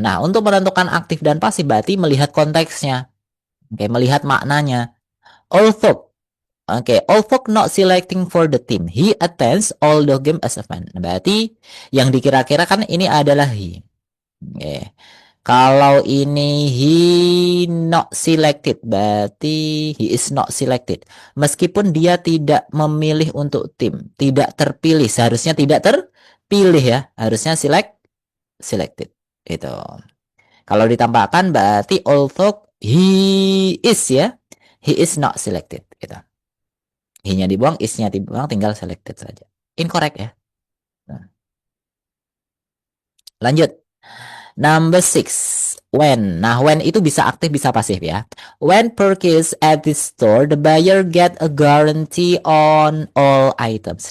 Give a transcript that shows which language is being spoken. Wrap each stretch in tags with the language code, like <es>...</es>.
<id>Nah, untuk menentukan aktif dan pasif berarti melihat konteksnya. Oke, melihat maknanya.</id> <en>Although although not selecting for the team, he attends all the game as a fan.</en> <id>Berarti yang dikira-kirakan ini adalah he. Oke. Kalau ini he not selected, berarti</id> <en>he is not selected.</en> <id>Meskipun dia tidak memilih untuk tim, tidak terpilih, seharusnya tidak terpilih ya, harusnya selected. Itu. Kalau ditambahkan berarti</id> <en>although he is</en> <id>ya,</id> <en>he is not selected.</en> <id>Gitu. He-nya dibuang, is-nya dibuang, tinggal selected saja. Incorrect ya. Nah, lanjut. Number six. When. Nah, when itu bisa aktif, bisa pasif ya.</id> <en>When purchased at this store, the buyer get a guarantee on all items.</en>